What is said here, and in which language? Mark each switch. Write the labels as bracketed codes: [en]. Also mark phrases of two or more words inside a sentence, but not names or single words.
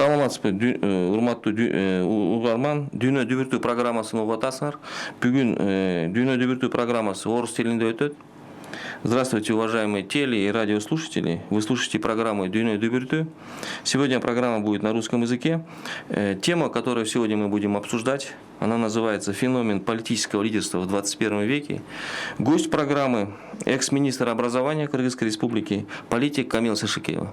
[ky] саламатсызбы, урматтуу угарман. Дүйнө дүбүртүү программасын угуп атасыңар. Бүгүн Дүйнө дүбүртүү программасы орус тилинде өтөт. [ru] Здравствуйте, уважаемые теле- и радиослушатели. Вы слушаете программу «Дүйнө дүбүртүү». Сегодня программа будет на русском языке. Тема, которую сегодня мы будем обсуждать, она называется «Феномен политического лидерства в 21 веке». Гость программы – экс-министр образования Кыргызской республики, политик Камила Сашикеева.